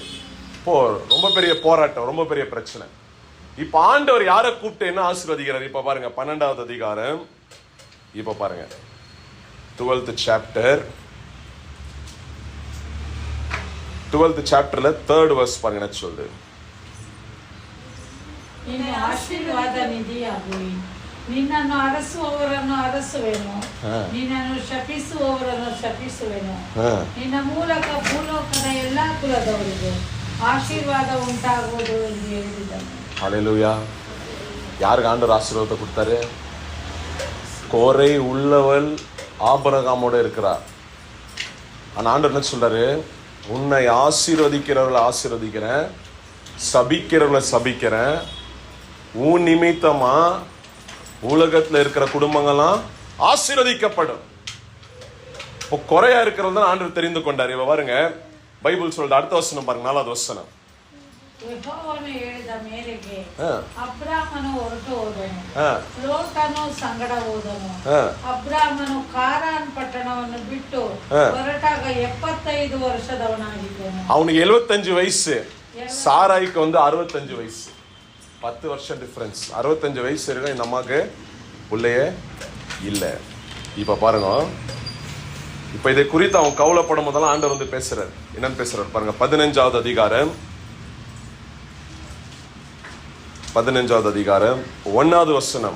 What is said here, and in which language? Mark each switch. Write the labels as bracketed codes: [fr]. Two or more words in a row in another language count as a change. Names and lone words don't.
[ta] இப்போ ரொம்ப பெரிய போராட்டம், ரொம்ப பெரிய பிரச்சனை. இப்ப ஆண்டவர் யாரை கூப்பிட்டு என்ன ஆசீர்வதிக்கிறார்? இப்ப பாருங்க 12வது அதிகாரம். இப்ப பாருங்க [en] 12th chapter 12th chapter [ta] ல [en] 3rd verse [ta] பாருங்க என்ன சொல்லுது. [kn] ನೀನು ಆಶೀರ್ವಾದ ನಿಧಿಯಾಗುವಿ, ನಿನ್ನನ್ನು ಅರಸುವವರನ್ನು ಅರಸುವೆನು, ನಿನ್ನನ್ನು ಶಪಿಸುವವರನ್ನು ಶಪಿಸುವೆನು, ನಿನ್ನ ಮೂಲಕ ಭೂಲೋಕದ ಎಲ್ಲಾ ಕುಲದವರಿಗೂ ಆಶೀರ್ವಾದ ಉಂಟಾಗುವುದು ಎಂದು ಹೇಳಿದನು. [ta] ஹல்லேலூயா. யாருக்கு ஆண்டவர் ஆசீர்வாதத்தை கொடுத்தாரு? குறை உள்ளவள் ஆபிரகாமோட இருக்கிறார். ஆனா ஆண்டவர் என்ன சொல்றாரு? உன்னை ஆசீர்வதிக்கிறவர்களை ஆசீர்வதிக்கிறேன், சபிக்கிறவர்களை சபிக்கிறேன். உன் நிமித்தமா உலகத்துல இருக்கிற குடும்பங்கள்லாம் ஆசீர்வதிக்கப்படும். இப்போ குறையா இருக்கிறது ஆண்டவர் தெரிந்து கொண்டார். இவ பாருங்க, பைபிள் சொல்ற அடுத்த வசனம் பாருங்க, 4வது வசனம். [kn] ಯೆಹೋವನು ಹೇಳಿದ ಮೇರೆಗೆ ಅಬ್ರಾಮನು ಹೊರಟು ಹೋದನು, ಲೋಟನು ಸಂಗಡ ಹೋದನು. ಅಬ್ರಾಮನು ಕಾರಾನ್ ಪಟ್ಟಣವನ್ನು ಬಿಟ್ಟು ಹೊರಟಾಗ 75 ವರ್ಷದವನಾಗಿದ್ದನು. ಅವನಿಗೆ 75 ವಯಸ್ಸು, [ta] சாராய்க்கு 65 வயசு. 10 வருஷம் டிஃபரன்ஸ். 65 வயசு இருக்கு நமக்கு உள்ளே இல்ல. இப்ப பாருங்க, இப்ப இதை குறித்து அவன் கவலைப்படும் போதெல்லாம் ஆண்டவர் பேசுறாரு. என்னன்னு பேசுறாரு பாருங்க. 15வது அதிகாரம் 15வது அதிகாரம் 1வது வசனம்.